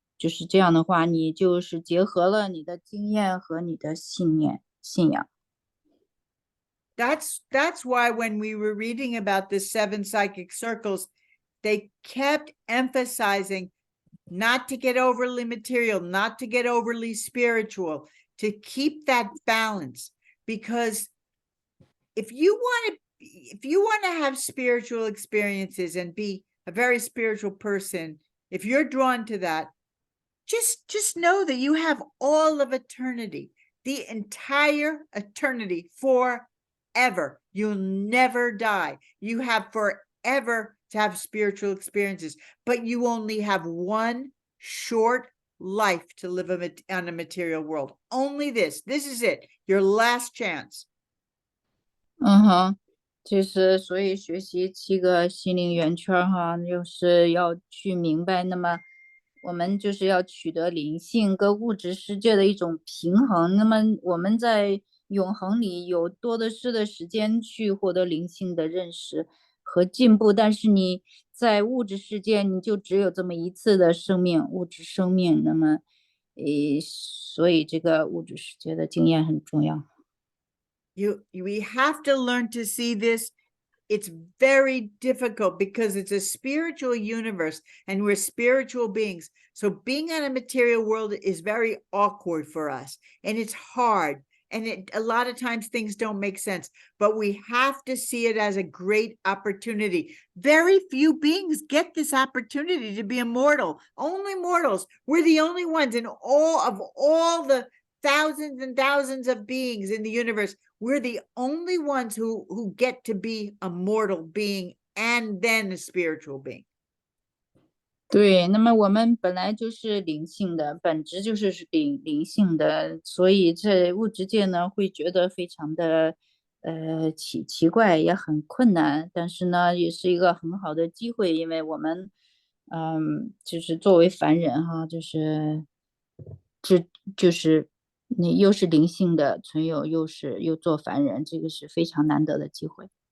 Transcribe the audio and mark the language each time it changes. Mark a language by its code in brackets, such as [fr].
[zh] 就是这样的话，你就是结合了你的经验和你的信仰。 [en] That's why when we were reading about the 7 psychic circles, they kept emphasizing not to get overly material, not to get overly spiritual, to keep that balance. Because if you want to have spiritual experiences and be a very spiritual person, if you're drawn to that, just know that you have all of eternity, the entire eternity, forever. You'll never die. You have forever to have spiritual experiences, but you only have one short life to live on a material world. Only this is it, your last chance. [zh] 就是所以学习7个心灵圆圈哈，就是要去明白，那么我们就是要取得灵性跟物质世界的一种平衡。那么我们在永恒里有多的是的时间去获得灵性的认识和进步，但是你在物质世界你就只有这么一次的生命，物质生命。那么所以这个物质世界的经验很重要。 [en] We have to learn to see this. It's very difficult because it's a spiritual universe and we're spiritual beings. So being on a material world is very awkward for us and it's hard. And a lot of times things don't make sense, but we have to see it as a great opportunity. Very few beings get this opportunity to be immortal. Only mortals. We're the only ones in all the thousands and thousands of beings in the universe. We're the only ones who get to be a mortal being and then a spiritual being. [zh] 对，那么我们本来就是灵性的，本质就是灵性的，所以在物质界呢，会觉得非常的奇怪，也很困难，但是呢，也是一个很好的机会，因为我们就是作为凡人哈，就是你又是灵性的存有，又做凡人，这个是非常难得的机会。